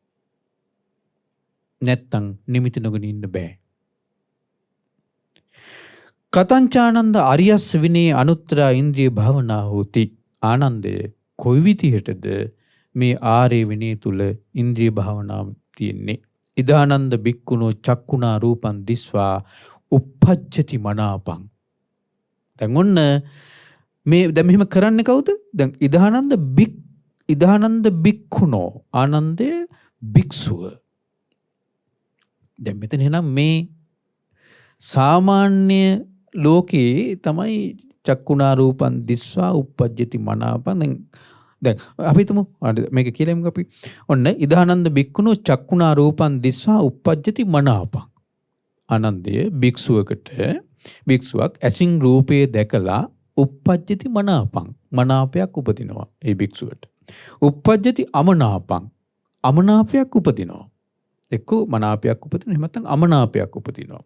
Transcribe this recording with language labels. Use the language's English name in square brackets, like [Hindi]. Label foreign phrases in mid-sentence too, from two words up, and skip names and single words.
[Sinhala] නැත්තම් නිමිති නොගෙන ඉන්න බෑ. [Pali] කතංචානන්ද අරියස් විනේ අනුත්තර ඉන්ද්‍රිය භාවනා හෝති. [Sinhala] ආනන්දය කොයි විදිහටද මේ ආර්ය විනය තුල ඉන්ද්‍රිය භාවනාව තියෙන්නේ? [Pali] ඉදානන්ද බික්කුණෝ චක්කුණා රූපං දිස්වා uppajjati මනාපං. [Sinhala] දැන් ඔන්න මේ දැන් මෙහෙම කරන්නේ කවුද? දැන් [Pali] ඉදානන්ද බික්කුණෝ [Sinhala] ආනන්දය භික්ෂුව. දැන් මෙතන එනම් මේ සාමාන්‍ය ලෝකේ තමයි [Pali] චක්කුණා රූපං දිස්වා uppajjati මනාපං. [Sinhala] දැන් අපි තුමු මේක කියලා එමුකෝ අපි. [Pali] ඔන්න ඉදානන්ද බික්කුණෝ චක්කුණා රූපං දිස්වා uppajjati මනාපං. [Sinhala] ආනන්දය භික්ෂුවක් ඇසින් රූපේ දැකලා [Pali] uppajjati මනාපං. [Sinhala] මනාපයක් උපදිනවා ඒ භික්ෂුවට. [Pali] uppajjati අමනාපං. [Sinhala] අමනාපයක් උපදිනවා. එක්ක මනාපයක් උපදිනවා එහෙම නැත්නම් අමනාපයක් උපදිනවා.